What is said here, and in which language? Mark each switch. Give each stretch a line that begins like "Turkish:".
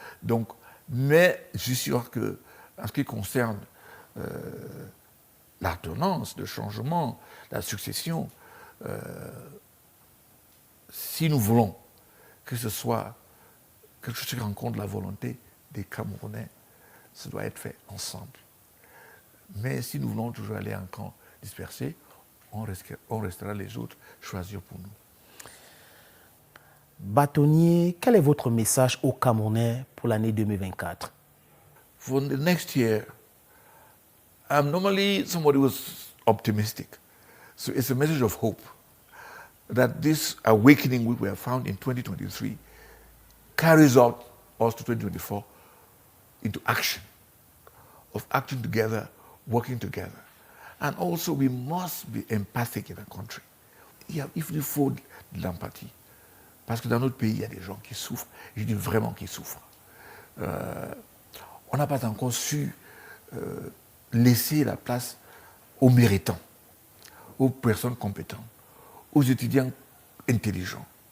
French: Donc, mais je suis sûr que, en ce qui concerne l'ordonnance, le changement, la succession, si nous voulons que ce soit quelque chose qui rencontre la volonté des Camerounais, ça doit être fait ensemble. Mais si nous voulons toujours aller en camp dispersé, on restera les autres choisir pour nous. Bâtonnier, quel est votre message aux Camerounais pour l'année 2024?
English: For the next year, I'm normally somebody who's optimistic. So it's a message of hope that this awakening which we have found in 2023 carries out us to 2024 into action, of acting together, working together. And also we must be empathic in our country.
French: Il faut de l'empathie. Parce que dans notre pays, il y a des gens qui souffrent. Je dis vraiment qui souffrent. On n'a pas encore su laisser la place aux méritants, aux personnes compétentes, aux étudiants intelligents.